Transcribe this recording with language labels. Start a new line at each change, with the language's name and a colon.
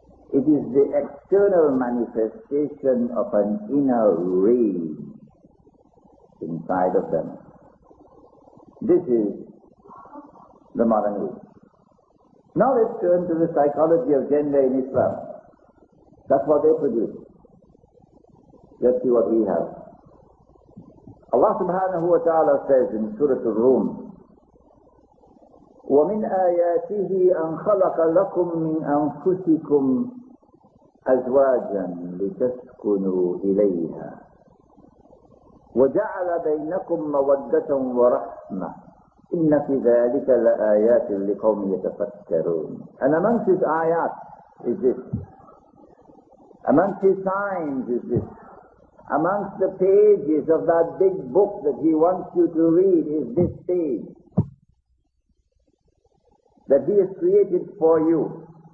English: It is the external manifestation of an inner rage inside of them. This is the modern age. Now let's turn to the psychology of gender in Islam. That's what they produce. Let's see what we have. Allah subhanahu wa ta'ala says in Surah Al-Rum,
Arabic: وَمِنْ آيَاتِهِ أَنْ خَلَقَ لَكُم مِّنْ أَنفُسِكُمْ أَزْوَاجًا لِتَسْكُنُوا إِلَيْهَا وَجَعَلَ بَيْنَكُمْ مَوَدَّةً وَرَحْمَةً إِنَّ فِي ذَلِكَ لَآيَاتٍ لِقَوْمٍ يَتَفَكَّرُونَ.
English: And amongst his ayat is this. Amongst his signs is this. Amongst the pages of that big book that he wants you to read is this page that he has created for you.